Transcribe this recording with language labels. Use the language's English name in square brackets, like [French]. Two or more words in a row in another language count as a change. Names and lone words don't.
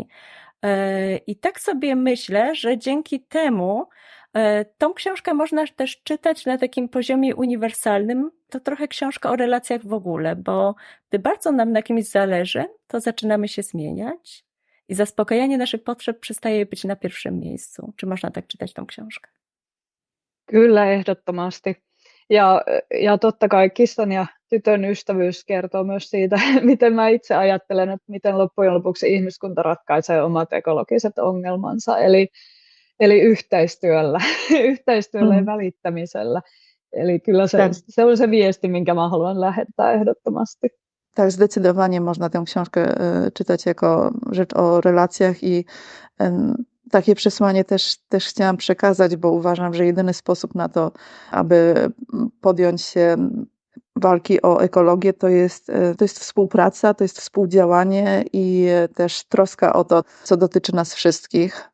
[Polish] I tak sobie myślę, że dzięki temu tą książkę można też czytać na takim poziomie uniwersalnym. To trochę książka o relacjach w ogóle, bo gdy bardzo nam na kimś zależy, to zaczynamy się zmieniać i zaspokajanie naszych potrzeb przestaje być na pierwszym miejscu. Czy można tak czytać tą książkę? [Finnish] Kyllä, ehdottomasti. Ja totta kai kissan ja tytön ystävyys kertoo myös siitä, miten mä itse ajattelen, että miten loppujen lopuksi ihmiskunta ratkaisee omat ekologiset ongelmansa. Eli eli yhteistyöllä, yhteistyöllä ja Mm, välittämisellä. Eli kyllä tak, se on se viesti, minkä mä haluan lähettää ehdottomasti. [Polish] tak, zdecydowanie można tę książkę czytać jako rzecz o relacjach i takie przesłanie też chciałam przekazać, bo uważam, że jedyny sposób na to, aby podjąć się walki o ekologię, to jest współpraca, to jest współdziałanie i też troska o to, co dotyczy nas wszystkich.